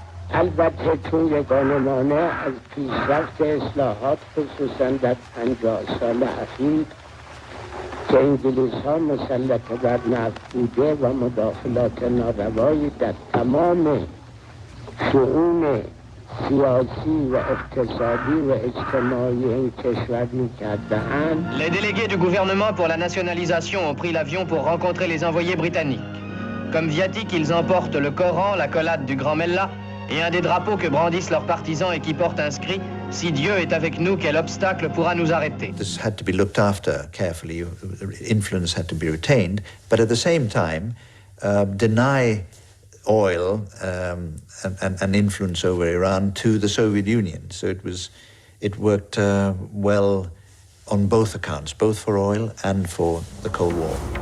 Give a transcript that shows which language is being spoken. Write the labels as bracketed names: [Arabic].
[Persian] البته توی قانونامه از پیشرفت اصلاحات خصوصا در 50 سال اخیر که انگلیس ها مسلط بر نفت بوده و مداخلات ناروایی در تمام شؤون سیاسی و اقتصادی و اجتماعی این کشور می‌کردند. [French] Les délégués du gouvernement pour la nationalisation ont pris l'avion pour rencontrer les envoyés britanniques. Comme viatique, ils emportent le Coran, la collade du Grand Mellah et un des drapeaux que brandissent leurs partisans et qui porte inscrit « Si Dieu est avec nous, quel obstacle pourra nous arrêter ?» [English] This had to be looked after carefully. Influence had to be retained, but at the same time, deny oil and influence over Iran to the Soviet Union. So it worked well on both accounts, both for oil and for the Cold War.